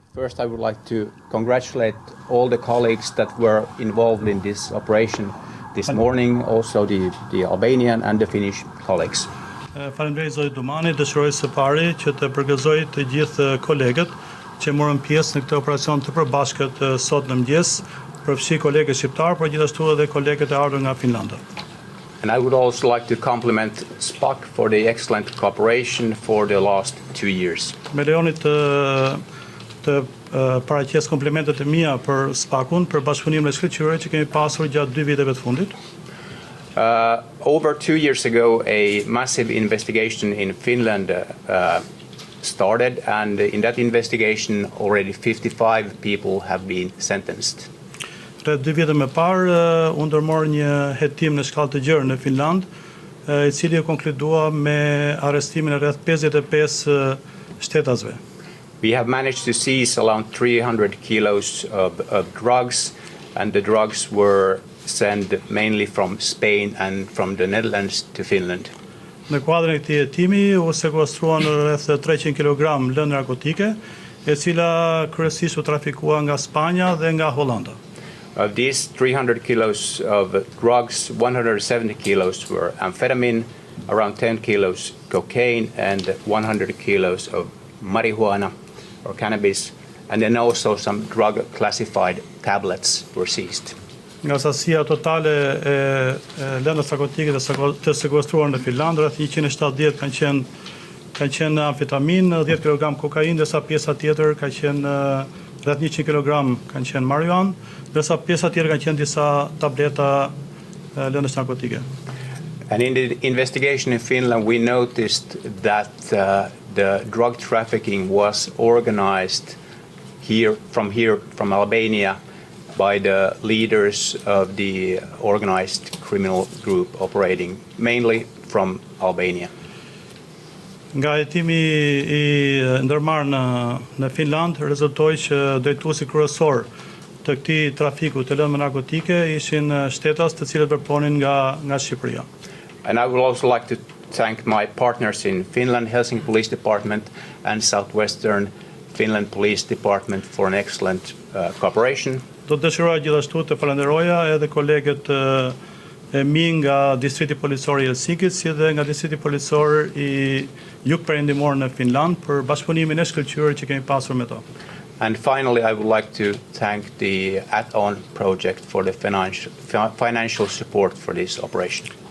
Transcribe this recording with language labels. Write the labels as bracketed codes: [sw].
[en] First, I would like to congratulate all the colleagues that were involved in this operation this morning, also the Albanian and the Finnish colleagues. [sq] Faleminderit zoti Dumani, dëshiroj së pari që të përgëzoj të gjithë kolegët që morën pjesë në këtë operacion të përbashkët sot në mëngjes, përfshi kolegët shqiptar, por gjithashtu edhe kolegët e ardhur nga Finlanda. [en] And I would also like to compliment SPAC for the excellent cooperation for the last 2 years. [sq] Me lejoni të paraqes komplimentet e mia për SPAC-un, për bashkëpunimin e shkëlqyer që kemi pasur gjatë 2 viteve të fundit. [en] Over 2 years ago, a massive investigation in Finland started, and in that investigation, already 55 people have been sentenced. [sq] Rreth 2 vite më parë, u ndërmor një hetim në shkallë të gjerë në Finland, I cili e konkludua me arrestimin e rreth 55 shtetasve. [en] We have managed to seize around 300 kilos of drugs, and the drugs were sent mainly from Spain and from the Netherlands to Finland. [sq] Në kuadrin e këtij hetimi u sekuestruan rreth 300 kg lëndë narkotike, e cila kryesisht u trafikua nga Spanja dhe nga Hollanda. [en] Of these 300 kilos of drugs, 170 kilos were amphetamine, around 10 kilos cocaine, and 100 kilos of marijuana or cannabis, and then also some drug-classified tablets were seized. [sq] Nga sasia totale e lëndës narkotike të sekuestruar në Finland, rreth 170 kanë qenë amfetamin, 10 kg kokainë, ndërsa pjesa tjetër ka qenë rreth 100 kg kanë qenë marijuan, ndërsa pjesa tjetër kanë qenë disa tableta lëndës narkotike. [en] And in the investigation in Finland, we noticed that the drug trafficking was organized from Albania by the leaders of the organized criminal group operating mainly from Albania. [sq] Nga hetimi I ndërmarrë në Finland, rezultoi që drejtuesi kryesor të këtij trafiku të lëndëve narkotike ishin shtetas të cilët përponin nga Shqipëria. [en] And I would also like to thank my partners in Finland, Helsinki Police Department and Southwestern Finland Police Department for an excellent cooperation. [sq] Do të dëshiroja gjithashtu të falenderoja edhe kolegët e mi nga distrikti policor I Helsinkit, si dhe nga distrikti policor I jugperëndimor në Finland për bashkëpunimin e shkëlqyer që kemi pasur me to. [en] And finally, I would like to thank the Add-on project for the financial support for this operation.